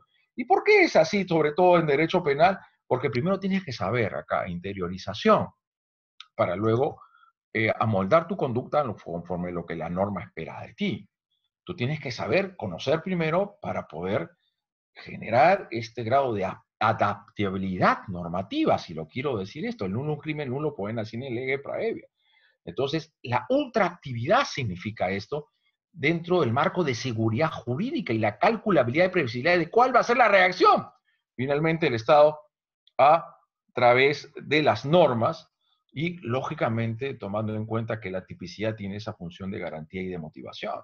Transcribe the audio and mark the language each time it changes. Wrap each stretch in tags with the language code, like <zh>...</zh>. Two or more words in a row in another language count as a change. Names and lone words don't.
<es>¿Y por qué es así, sobre todo en derecho penal? Porque primero tienes que saber acá, interiorización, para luego amoldar tu conducta conforme lo que la norma espera de ti. Tú tienes que saber, conocer primero para poder generar este grado de adaptabilidad normativa, si lo quiero decir esto, el</es> <la>nulo crimen nulo poena sine lege praevia.</la> <es>Entonces, la ultraactividad significa esto dentro del marco de seguridad jurídica y la calculabilidad y previsibilidad de cuál va a ser la reacción. Finalmente, el Estado a través de las normas y, lógicamente, tomando en cuenta que la tipicidad tiene esa función de garantía y de motivación.</es>